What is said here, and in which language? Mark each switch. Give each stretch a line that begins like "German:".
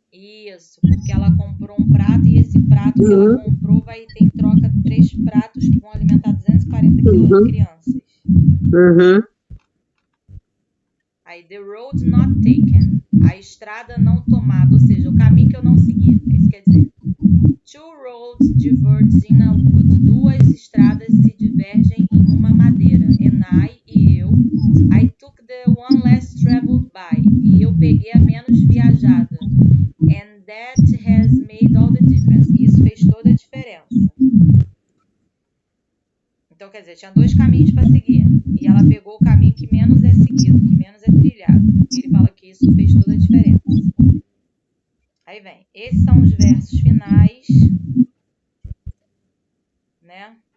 Portuguese: Isso, porque ela comprou um prato e esse prato que ela comprou vai ter em troca 3 pratos que vão alimentar 240 crianças. Aí,
English: the road not taken.
Portuguese: A estrada não tomada, ou seja, o caminho que eu não segui. Isso quer dizer,
English: 2 roads diverge in a wood.
Portuguese: 2 estradas se divergem em uma madeira.
English: And I took the one less traveled by.
Portuguese: E eu peguei a menos viajada.
English: And that has made all the difference.
Portuguese: E isso fez toda a diferença. Então, quer dizer, tinha 2 caminhos para seguir. E ela pegou o caminho que menos é seguido, que menos é trilhado. E ele fala que isso fez toda a diferença. Aí vem. Esses são os versos finais, né?